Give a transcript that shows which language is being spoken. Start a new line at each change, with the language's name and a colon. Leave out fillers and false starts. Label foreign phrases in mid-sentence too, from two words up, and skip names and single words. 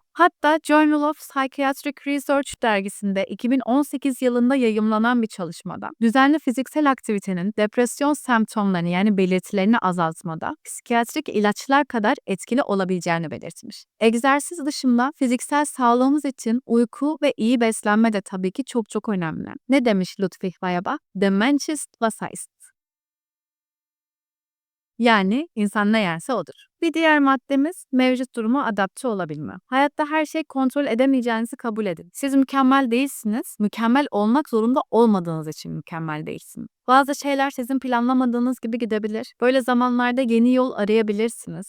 Turkish: Hatta Journal of Psychiatric Research dergisinde 2018 yılında yayımlanan bir çalışmada düzenli fiziksel aktivitenin depresyon semptomlarını yani belirtilerini azaltmada psikiyatrik ilaçlar kadar etkili olabileceğini belirtmiş. Egzersiz dışında fiziksel sağlığımız için uyku ve iyi beslenme de tabii ki çok önemli. Ne demiş Ludwig Feuerbach?
German: Der Mensch ist, was er isst.
Turkish: Yani insan ne yerse odur. Bir diğer maddemiz mevcut duruma adapte olabilme. Hayatta her şeyi kontrol edemeyeceğinizi kabul edin. Siz mükemmel değilsiniz, mükemmel olmak zorunda olmadığınız için mükemmel değilsiniz. Bazı şeyler sizin planlamadığınız gibi gidebilir. Böyle zamanlarda yeni yol arayabilirsiniz.